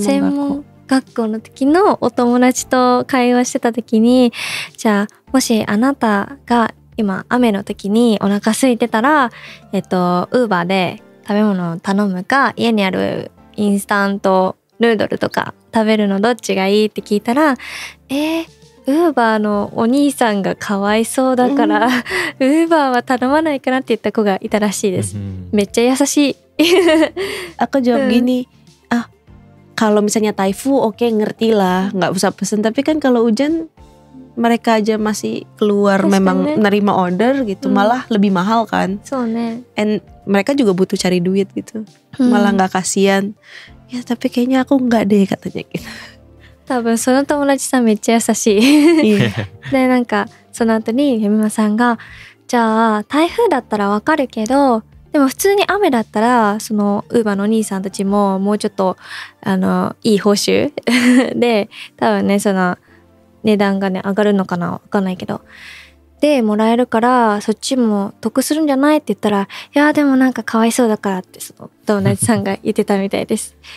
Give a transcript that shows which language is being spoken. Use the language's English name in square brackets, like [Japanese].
[Japanese] 専門学校の時のお友達と会話してた時に、じゃあもしあなたが今雨の時にお腹空いてたら、ウーバーで食べ物を頼むか、家にあるインスタントヌードルとか食べるのどっちがいいって聞いたら、ウーバーのお兄さんがかわいそうだから、ウーバーは頼まないかなって言った子がいたらしいです。めっちゃ優しい。 [Indonesian] Aku jawab gini, kalau misalnya Taifu oke, ngerti lah, nggak usah pesen. Tapi kan kalau hujan mereka aja masih keluar, Pasti, memang ne? nerima order gitu, malah lebih mahal kan. [Japanese] そうね。 [Indonesian] And mereka juga butuh cari duit gitu, malah nggak kasihan. Ya tapi kayaknya aku nggak deh katanya gitu. [Japanese] 多分その友達さんめっちゃ優しい。 [Indonesian] Iya. [Japanese] でなんかその後にユミマさんが、じゃあ台風だったらわかるけど、でも普通に雨だったらそのウーバーのお兄さんたちももうちょっといい報酬で多分ねその値段がね上がるのかなわかんないけどでもらえるからそっちも得するんじゃないって言ったら、いやでもなんかかわいそうだからってその友達さんが言ってたみたいです。